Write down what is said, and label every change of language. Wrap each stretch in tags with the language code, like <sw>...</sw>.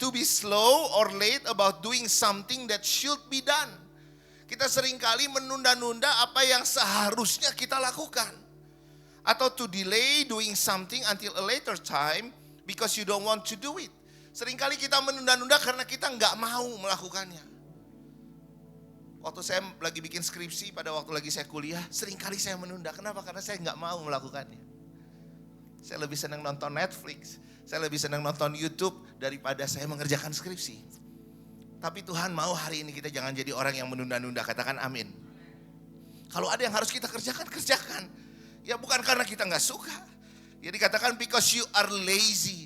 <en>To be slow or late about doing something that should be done.</en> <id>Kita seringkali menunda-nunda apa yang seharusnya kita lakukan.</id> <en>Atau to delay doing something until a later time because you don't want to do it.</en> <id>Seringkali kita menunda-nunda karena kita nggak mau melakukannya. Waktu saya lagi bikin skripsi pada waktu lagi saya kuliah, seringkali saya menunda. Kenapa? Karena saya nggak mau melakukannya. Saya lebih senang nonton Netflix. Saya lebih senang nonton YouTube daripada saya mengerjakan skripsi. Tapi Tuhan mau hari ini kita jangan jadi orang yang menunda-nunda. Katakan amin. Kalau ada yang harus kita kerjakan, kerjakan. Ya bukan karena kita gak suka. Ya dikatakan</id> <en>because you are lazy.</en>